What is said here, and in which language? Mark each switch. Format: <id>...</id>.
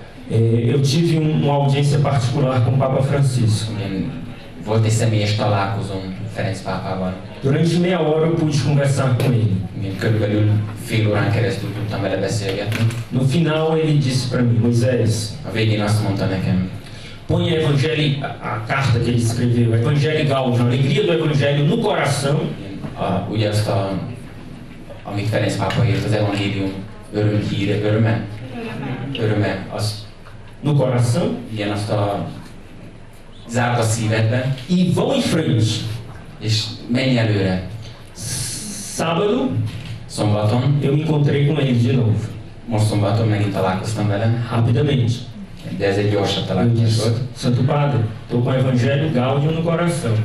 <pt>eu tive uma audiência particular com o Papa Francisco.</pt> <hu>Volt egy személyes találkozom Ferenc pápával.</hu> <pt>Durante meia hora eu pude conversar com ele.</pt> <hu>Körülbelül fél órán keresztül tudtam vele beszélgetni.</hu> <pt>No final ele disse para mim, Moisés,</pt> <hu>a végén azt mondta nekem,</hu> <pt>põe a carta que ele escreveu, Evangelho Gaudium, a alegria do Evangelho no coração.</pt> <hu>Ugye azt amit Ferenc pápa írt, az evangélium örömhíre, öröme, az</hu> <pt>no coração,</pt> <hu>ilyen azt zárd a szívedbe,</hu> <pt>e vão em frente.</pt> <hu>És menj előre.</hu> <pt>Sábado,</pt> <hu>szombaton,</hu> <pt>eu me encontrei com ele de novo.</pt> <hu>Most szombaton megint találkoztam vele.</hu> <pt>Rapidamente.</pt> <hu>De ez egy gyorsabb találkozás volt.</hu> <pt>Santo Padre, estou com o Evangelho Gaudium no coração.</pt>